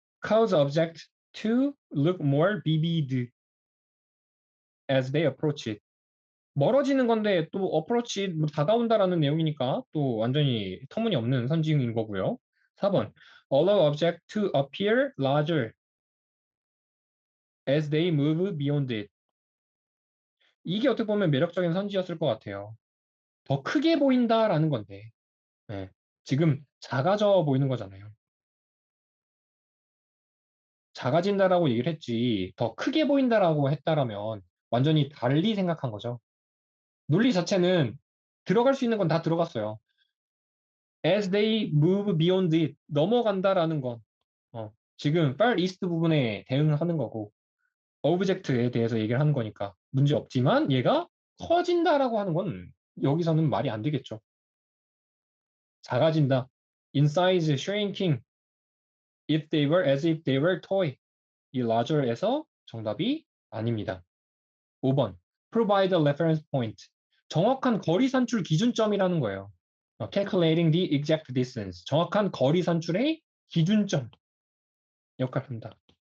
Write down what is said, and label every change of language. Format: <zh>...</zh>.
<en>Cause objects to look more vivid as they approach it.</en> <ko>멀어지는 건데 또 approach 뭐 다가온다라는 내용이니까 또 완전히 터무니없는 선징인 거고요. 4번.</ko> <en>Allow object to appear larger as they move beyond it.</en> <ko>이게 어떻게 보면 매력적인 선지였을 것 같아요. 더 크게 보인다라는 건데, 네. 지금 작아져 보이는 거잖아요. 작아진다라고 얘기를 했지, 더 크게 보인다라고 했다라면 완전히 달리 생각한 거죠. 논리 자체는 들어갈 수 있는 건 다 들어갔어요.</ko> <en>As they move beyond it,</en> <ko>넘어간다라는 건, 지금 far east 부분에 대응하는 거고, 오브젝트에 대해서 얘기를 하는 거니까 문제 없지만 얘가 커진다라고 하는 건 여기서는 말이 안 되겠죠. 작아진다.</ko> <en>In size shrinking if they were as if they were toy.</en> <ko>이 larger에서 정답이 아닙니다.</ko> <en>5번. Provide a reference point.</en> <ko>정확한 거리 산출 기준점이라는 거예요.</ko> <en>Calculating the exact distance.</en> <ko>정확한 거리 산출의 기준점 역할을 합니다.</ko>